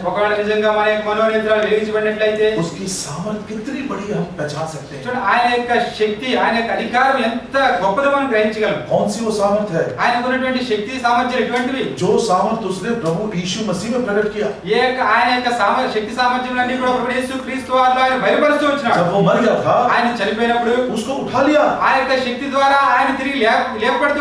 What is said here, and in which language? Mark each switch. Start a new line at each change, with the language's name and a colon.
Telugu: ఒకవేళ నిజంగా మన యొక్క మనోనేత్రాలు వెలిగించబడినట్లయితే
Hindi: उसकी सामर्थ कितनी बड़ी हम पहचान सकते हैं.
Telugu: చూడండి, ఆయన యొక్క శక్తి, ఆయన యొక్క అధికారం ఎంత గొప్పదో మనం గ్రహించగలం.
Hindi: कौन सी वो सामर्थ है?
Telugu: ఆయనకు ఉన్నటువంటి శక్తి సామర్థ్యం ఎటువంటివి?
Hindi: जो सामर्थ उसने प्रभु यीशु मसीह में प्रकट किया.
Telugu: ఆయన యొక్క శక్తి సామర్థ్యాలన్నీ కూడా ప్రభు యేసు క్రీస్తు వారిలో ఆయన బయలుపరుస్తూ వచ్చినాడు.
Hindi: जब वो मर गया था,
Telugu: ఆయన చనిపోయినప్పుడు
Hindi: उसको उठा लिया.
Telugu: ఆ యొక్క శక్తి ద్వారా ఆయన తిరిగి లేపబడుతూ